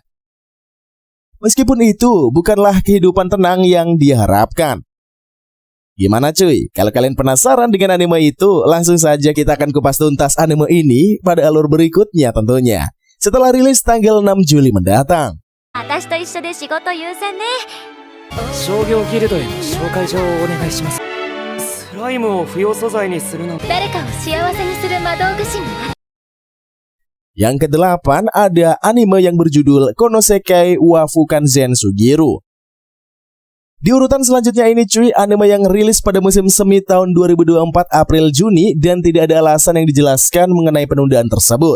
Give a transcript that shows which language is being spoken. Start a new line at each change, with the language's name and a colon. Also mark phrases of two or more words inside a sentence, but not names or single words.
Indonesian: Meskipun itu bukanlah kehidupan tenang yang dia harapkan. Gimana cuy? Kalau kalian penasaran dengan anime itu, langsung saja kita akan kupas tuntas anime ini pada alur berikutnya tentunya. Setelah rilis tanggal 6 Juli mendatang.
Japanese: 商業ギルドへの紹介状をお願いします。そライムを付与素材にするの。誰かを幸せにする魔導具師になる。
Indonesian: Yang kedelapan ada anime yang berjudul Konosekai wa Fukanzen Sugiru. Di urutan selanjutnya ini cuy, anime yang rilis pada musim semi tahun 2024 April-Juni dan tidak ada alasan yang dijelaskan mengenai penundaan tersebut.